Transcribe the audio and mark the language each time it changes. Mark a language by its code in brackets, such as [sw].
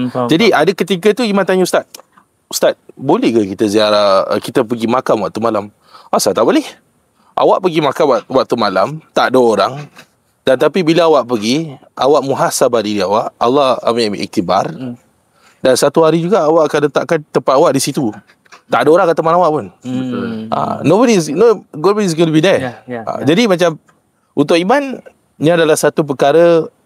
[ms] Jadi ada ketika tu Imam tanya Ustaz, boleh ke kita ziarah, kita pergi makam waktu malam? Asal tak boleh? Awak pergi makam waktu malam, tak ada orang. Dan tapi bila awak pergi, awak muhasabah diri awak, Allah ambil iktibar. Dan satu hari juga awak akan letakkan tempat awak di situ. Tak ada orang kat teman awak pun. [en] Nobody's going to be there. [ms] Jadi macam untuk iman, ni adalah satu perkara.